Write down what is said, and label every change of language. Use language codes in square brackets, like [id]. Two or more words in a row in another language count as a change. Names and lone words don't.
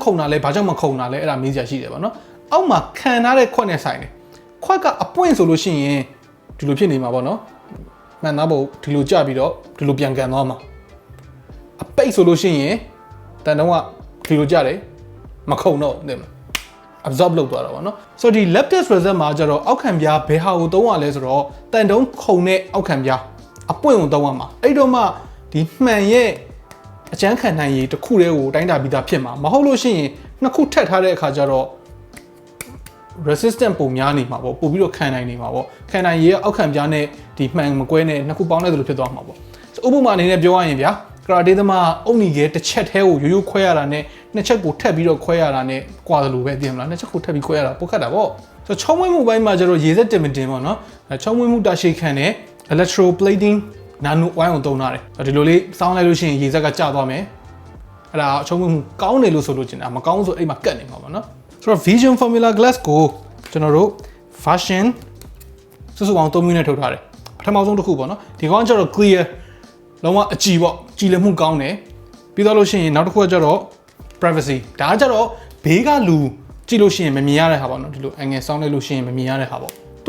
[my] ခုံတာလဲဘာကြောင့်မခုံတာလဲအဲ့ဒါမေးစရာရှိတယ်ပေါ့နော်အောက်မှာခံထားတဲ့ခွက်နဲ့ဆိုင်တယ်ခွက်ကအပွင့်ဆိုလို့ရှိရင်ဒီလိုဖြစ်နေမှာပေါ့ နော်မှန်သားဖို့ဒီလိုကြပြီးတော့ဒီလိုပြန်ကန်သွားမှာအပိတ်ဆိုလို့ရှိရင်တန်တုံးကဒီလိုကြတယ်မခုံတော့တဲ့မှာ absorb လုပ်သွားတာပေါ့နော်ဆိုတော့ဒီ [en] lab test result [my] မှာကျတော့အောက်ခံပြားဘယ်ဟာကိုသုံးရလဲဆိုတော့တန်တုံးခုံတဲ့အောက်ခံပြားအပွင့်ကိုသုံးရမှာအဲ့တော့မှဒီမှန်ရဲ့အကျန်းခံနိုင်ရည်တစ်ခုတည်းကိုတိုင်းတာပြီးသားဖြစ်မှာမဟုတ်လို့ရှိရင်နှစ်ခုထပ်ထားတဲ့အခါကျတော့ resistant ပုံများနေမှာပေါ့ပို့ပြီးတော့ခံနိုင်နေမှာပေါ့ခံနိုင်ရည်အောက်ခံပြားနဲ့ဒီမှန်မကွဲနဲ့နှစ်ခုပေါင်းတဲ့လိုဖြစ်သွားမှာပေါ့ဥပမာအနေနဲ့ပြောရရင်ဗျာကရာတေးသမားအုတ်နီကဲတစ်ချက်သေးကိုရိုးခွဲရတာနဲ့နှစ်ချက်ကိုထပ်ပြီးတော့ခွဲရတာနဲ့ကွာတယ်လို့ပဲသိမလားနှစ်ချက်ကိုထပ်ပြီးခွဲရတာပိုခက်တာပေါ့ဆိုတော့ချောင်းမွေးမှုပိုင်းမှာကျတော့ရေစက်တင်မတင်ပေါ့နော်ချောင်းမွေးမှုတာရှိခံတဲ့ [en] electroplating nano oil [my] ကိုသုံးထားတယ်ဒီလိုလေးစောင်းလိုက်လို့ရှိရင်ရေစက်ကကျသွားမယ်အဲ့ဒါ ချောင်းမွေးမှုကောင်းတယ်လို့ဆိုလို့ကျင်တာမကောင်းဆိုအဲ့မှာကတ်နေမှာပေါ့နော်ဆိုတော့ V.Jun Formula Glass ကိုကျွန်တော်တို့ version စုစုပေါင်း3မျိုးနဲ့ထုတ်ထားတယ်ပထမဆုံးတစ်ခုပေါ့နော်ဒီကောင်ကျတော့ clear လုံးဝအကြည်ပေါ့ကြည်လည်မှုကောင်းတယ်ပြီးတော့လို့ရှိရင်နောက်တစ်ခုကကျတော့ privacy ဒါကကျတော့ဘေးကလူကြည့်လို့ရှိရင်မမြင်ရတဲ့ဟာပေါ့နော်ဒီလို angle စောင်းလိုက်လို့ရှိရင်မမြင်ရတဲ့ဟာပေါ့သူက